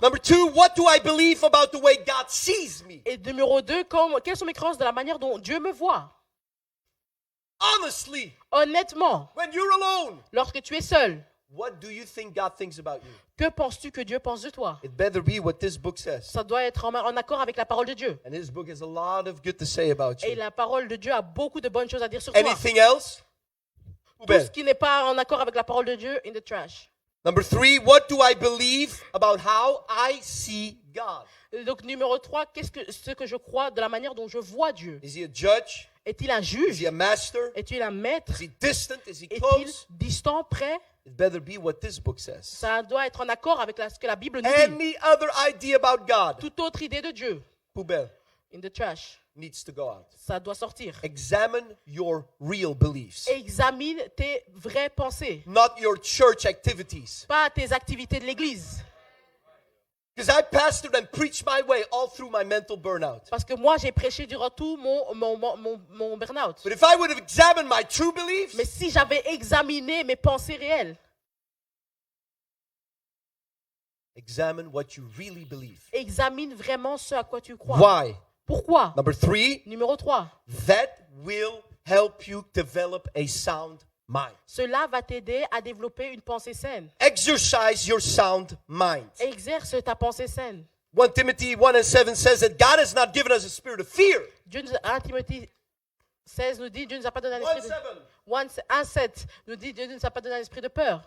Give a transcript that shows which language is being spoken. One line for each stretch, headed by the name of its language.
English: Number 2, what do I believe about the way God sees me?
French: Et numéro 2, quelles sont mes croyances de la manière dont Dieu me voit?
English: Honestly,
French: Honnêtement,
English: when you're alone,
French: lorsque tu es seul,
English: what do you think God thinks about you?
French: que penses-tu que Dieu pense de toi?
English: It better be what this book says.
French: Ça doit être en accord avec la parole de Dieu.
English: And this book has a lot of good to say about
French: Et
English: you.
French: la parole de Dieu a beaucoup de bonnes choses à dire sur toi.
English: Anything else?
French: Tout ce qui n'est pas en accord avec la parole de Dieu,
English: in the trash. Number 3, what do I believe about how I see God?
French: Donc numéro 3, ce que je crois de la manière dont je vois Dieu?
English: Is he a judge?
French: Est-il un
English: Is
French: juge?
English: he a master?
French: Est-il un maître?
English: Is he distant? Is he
French: Est-il
English: close?
French: distant, près?
English: It better be what this book says.
French: Ça doit être en accord avec ce que la Bible nous dit.
English: Any other idea about God?
French: Toute autre idée de Dieu, Poubelle.
English: in the trash. Needs to go out.
French: Ça doit sortir.
English: Examine your real beliefs,
French: Examine tes vraies pensées,
English: not your church activities.
French: pas tes activités de l'église.
English: Because I pastored and preached my way all through my mental burnout.
French: Parce que moi, j'ai prêché durant tout mon burn-out.
English: But if I would have examined my true beliefs,
French: Mais si j'avais examiné mes pensées réelles,
English: examine what you really believe.
French: examine vraiment ce à quoi tu crois.
English: Why?
French: Pourquoi?
English: Number 3,
French: Numéro 3.
English: that will help you develop a sound mind.
French: Cela va t'aider à développer une pensée saine.
English: Exercise your sound mind.
French: Exerce ta pensée saine.
English: 1 Timothy 1:7 says that God has not given us a spirit of fear.
French: 1 Timothée 16 nous dit, Dieu ne nous a pas donné un esprit de... 1:7 nous dit, Dieu ne nous a pas donné un esprit de peur.